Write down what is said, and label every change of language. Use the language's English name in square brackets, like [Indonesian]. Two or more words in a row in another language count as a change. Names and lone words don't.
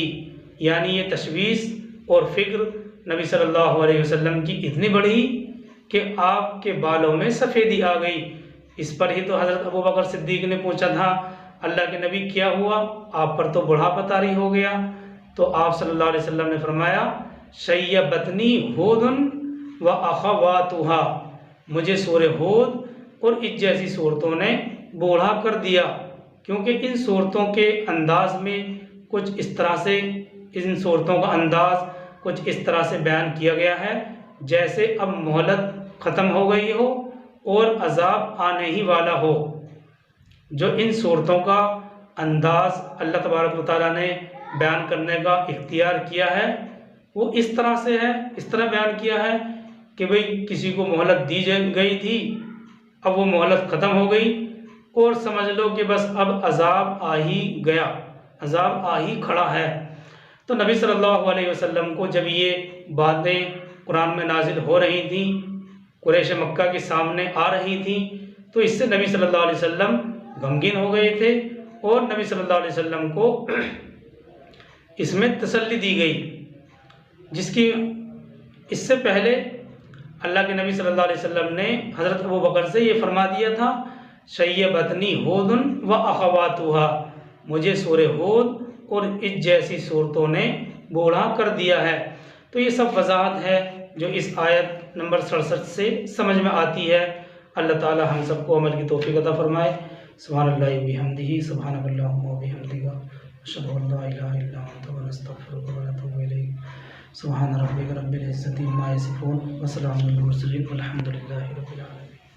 [Hindi] यानी ये तशवीश और फिक्र नबी [Arabic] صلى الله عليه وسلم [Hindi] की इतनी बढ़ी कि आपके बालों में सफ़ेदी आ गई। इस पर ही तो हज़रत अबू बकर सिद्दीक़ ने पूछा था, अल्लाह के नबी क्या हुआ, आप पर तो बुढ़ापा तारी हो गया। तो आप [Arabic] صلى الله عليه وسلم [Hindi] ने फरमाया, [Arabic] شيبتني هودٌ وأخواتها, [Hindi] मुझे सूरह हूद और इस जैसी सूरतों ने बूढ़ा कर दिया, क्योंकि इन सूरतों के अंदाज में कुछ इस तरह से, इन सूरतों का अंदाज कुछ इस तरह से बयान किया गया है जैसे अब मोहलत ख़त्म हो गई हो और अज़ाब आने ही वाला हो। जो इन सूरतों का अंदाज़ अल्लाह [Arabic] تبارك وتعالى [Hindi] ने बयान करने का इख्तियार किया है, वो इस तरह से है, इस तरह बयान किया है कि भाई किसी को मोहलत दी गई थी, अब वो मोहलत ख़त्म हो गई और समझ लो कि बस अब अज़ाब आ ही गया, अज़ाब आ ही खड़ा है। तो नबी [Arabic] صلى الله عليه وسلم [Hindi] को जब ये बातें कुरान में नाजिल हो रही थी, कुरैश मक्का के सामने आ रही थी, तो इससे नबी [Arabic] صلى الله عليه وسلم [Hindi] गमगीन हो गए थे और नबी [Arabic] صلى الله عليه وسلم [Hindi] को इसमें तसल्ली दी गई, जिसकी इससे पहले अल्लाह के नबी [Arabic] صلى الله عليه وسلم [Hindi] ने हज़रत अबू बकर से ये फरमा दिया था, [Arabic] شيبتني هودٌ وأخواتها, [Hindi] मुझे सूरह हूद और इस जैसी सूरतों ने बूढ़ा कर दिया है। तो ये सब वजाहत है जो इस आयत नंबर 67 से समझ में आती है। अल्लाह ताला हम सबको अमल की तौफीक अता फरमाए। [Arabic] سبحان الله وبحمده سبحانك اللهم وبحمدك أشهد أن لا إله إلا أنت ونستغفرك ونتوب إليك. سبحان ربك رب العزة عما يصفون وسلام على المرسلين والحمد لله رب العالمين.